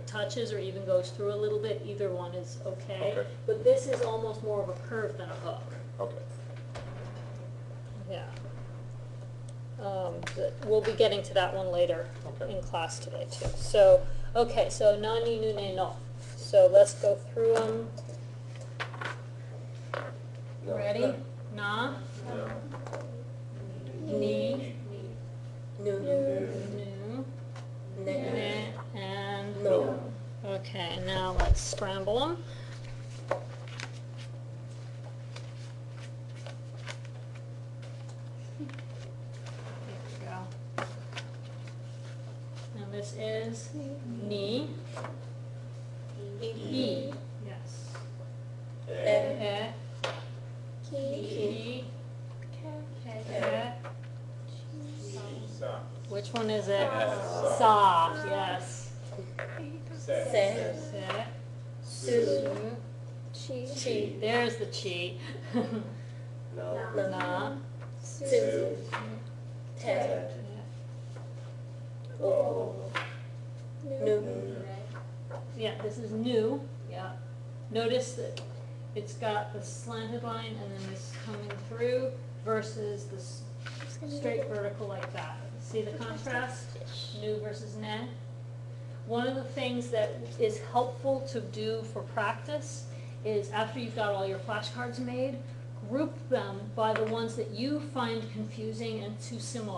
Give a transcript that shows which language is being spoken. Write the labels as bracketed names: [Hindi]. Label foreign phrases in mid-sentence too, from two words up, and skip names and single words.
[English] touches or even goes through a little bit. Either one is okay. Okay. But this is almost more of a curve than a hook. Okay. Yeah. We'll be getting to that one later Okay. in class today too. So, okay, so [Japanese] na, ni, nu, ne, no. [English] So let's go through them. Ready? [Japanese] Na, ni, Nu, nu, ne, ne, [English] and [Japanese] no. [English] okay, now let's scramble them. There we go. Now this is [Japanese] ni, e, [English] yes. [Japanese] E, E, ke, Sa. [English] which one is it? [Japanese] Sa. Sa, yes. se, Se, su, chi. [English] There's the chi. Na, [Japanese] su, te, o, nu, [English] yeah, this is new, yeah. Notice that it's got the slanted line and then this coming through versus this straight vertical like that. See the contrast? Yes. Nu versus ne. One of the things that is helpful to do for practice is after you've got all your flashcards made, group them by the ones that you find confusing and too similar.